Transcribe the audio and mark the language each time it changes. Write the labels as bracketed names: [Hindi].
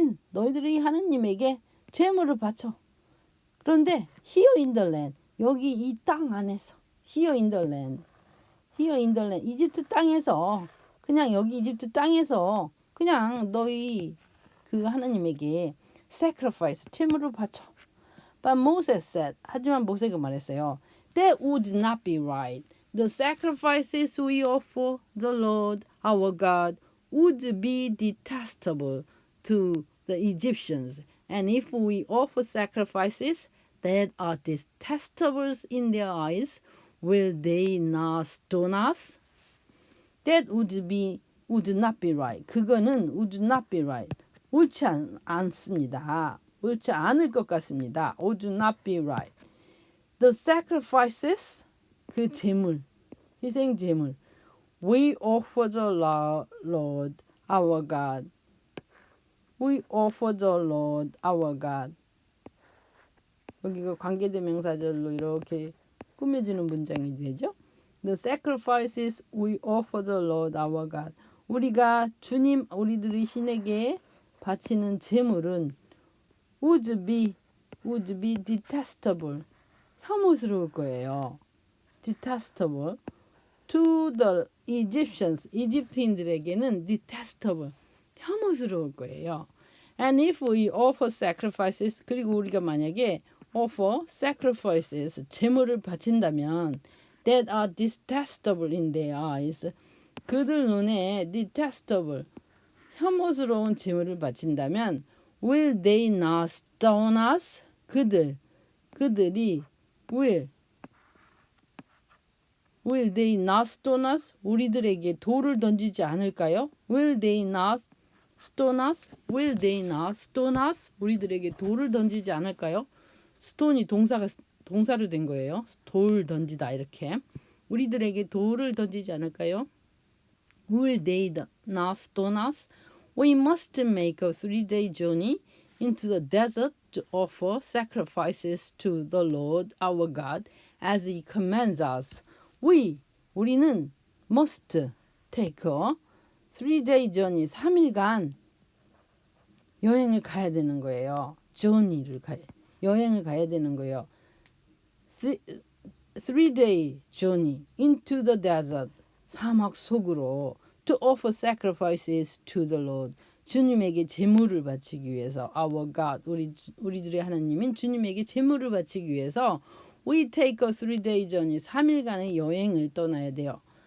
[Korean] 너희들의 하느님에게 제물을 바쳐. 그런데 here in the land. 여기 이 땅 안에서. [English] here in the land. [Korean] 이집트 땅에서 그냥 여기 이집트 땅에서 그냥 너희 그 하나님에게 sacrifice 제물을 바쳐. [English] But Moses said, [Korean] 하지만 모세가 말했어요. [English] That would not be right. The sacrifices we offer the Lord our God would be detestable to the Egyptians. And if we offer sacrifices that are detestable in their eyes, will they not stone us? That would not be right. [Korean] 그거는 [English] would not be right. [Korean] 옳지 않습니다. 옳지 않을 것 같습니다. [English] Would not be right. The sacrifices, [Korean] 그 제물, 희생 제물. [English] We offer the Lord our God. We offer the Lord our God. [Korean] 여기가 관계대명사절로 이렇게 꾸며지는 문장이 되죠. [English] The sacrifices we offer the Lord our God. [Korean] 우리가 주님 우리들의 신에게 바치는 제물은 [English] would be detestable. [Korean] 혐오스러울 거예요. detestable. [English] To the Egyptians, [Korean] 이집트인들에게는 detestable, 혐오스러울 거예요. [English] And if we offer sacrifices, [Korean] 그리고 우리가 만약에 [English] offer sacrifices, [Korean] 제물을 바친다면 [English] that are detestable in their eyes, [Korean] 그들 눈에 [English] detestable, [Korean] 혐오스러운 제물을 바친다면 [English] will they not stone us? [Korean] 그들이 [English] will they not stone us? [Korean] 우리들에게 돌을 던지지 않을까요? [English] Will they not stone us? Will they not stone us? [Korean] 우리들에게 돌을 던지지 않을까요? stone이 동사로 된 거예요. 돌 던지다 이렇게. 우리들에게 돌을 던지지 않을까요? [English] Will they not stone us? We must make a 3-day journey into the desert to offer sacrifices to the Lord our God as He commands us. [Korean] 우리는 [English] must take a 3-day journey, [Korean] 3일간 여행을 가야 되는 거예요. 여행을 가야 되는 거예요. [English] 3-day journey into the desert, [Korean] 사막 속으로 [English] to offer sacrifices to the Lord, [Korean] 주님에게 제물을 바치기 위해서 [English] our God, [Korean] 우리들의 하나님인 주님에게 제물을 바치기 위해서 [English] we take a 3-day journey, [Korean] 3일간의 여행을 떠나야 돼요.